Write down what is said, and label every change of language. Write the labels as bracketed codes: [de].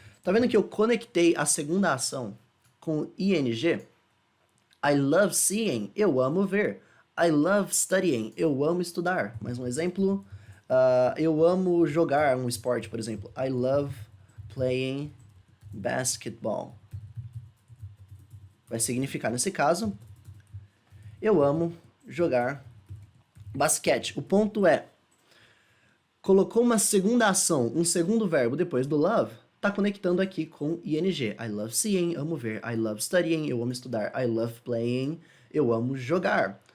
[pt] Tá vendo que eu conectei a segunda ação com ing? [en] I love seeing. [pt] Eu amo ver. [en] I love studying. [pt] Eu amo estudar. Mais um exemplo. Eu amo jogar um esporte, por exemplo. [en] I love playing basketball. [pt] Vai significar, nesse caso, eu amo jogar basquete. O ponto é, colocou uma segunda ação, um segundo verbo depois do love, tá conectando aqui com ing. [en] I love seeing, [pt] amo ver. [en] I love studying, [pt] eu amo estudar. [en] I love playing, [pt] eu amo jogar.